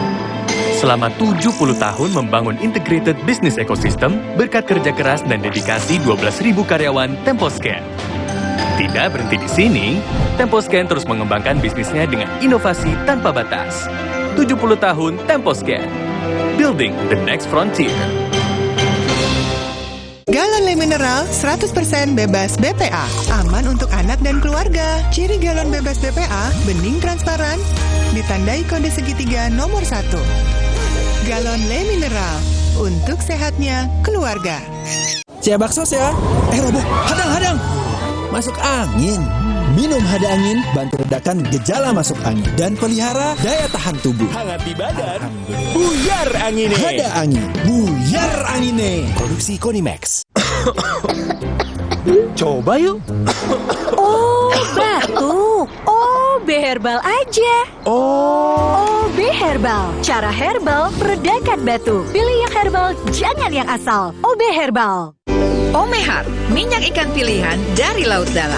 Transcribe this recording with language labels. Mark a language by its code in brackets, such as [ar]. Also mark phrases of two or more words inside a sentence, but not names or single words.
[id] Selama 70 tahun membangun [en] integrated business ecosystem [id] berkat kerja keras dan dedikasi 12.000 karyawan Temposcan. Tidak berhenti di sini, Temposcan terus mengembangkan bisnisnya dengan inovasi tanpa batas. 70 tahun Temposcan, [en] building the next frontier. [id] Galon Le Mineral 100% bebas BPA, aman untuk anak dan keluarga. Ciri galon bebas BPA, bening transparan, ditandai kode segitiga nomor 1. Galon Le Mineral, untuk sehatnya keluarga. Cia bakso ya. Robo, hadang. Masuk angin. Minum Hada Angin, bantu redakan gejala masuk angin. Dan pelihara daya tahan tubuh. Hangat di badan, [jv] buyar angine. [id] Hada Angin, [jv] buyar angine. [id] Produksi Konimax. Coba yuk. Oh, Bah, batuk. OB Herbal aja. OB Herbal. Cara herbal meredakan batuk. Pilih yang herbal, jangan yang asal. OB Herbal. Omehar, minyak ikan pilihan dari laut dalam.